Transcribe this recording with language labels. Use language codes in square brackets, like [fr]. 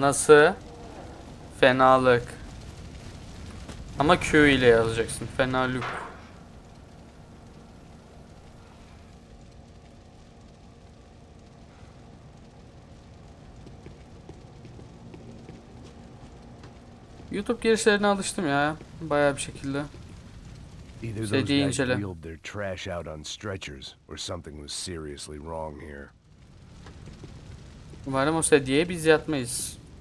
[tr] Nasıl? Fenalık. Ama Q ile yazacaksın. Fenalık. YouTube girişlerine alıştım ya. Bayağı bir şekilde. [en] Either those guys wheeled their trash out on stretchers or something was seriously wrong here. [tr] Umarım o sedyeye biz yatmayız.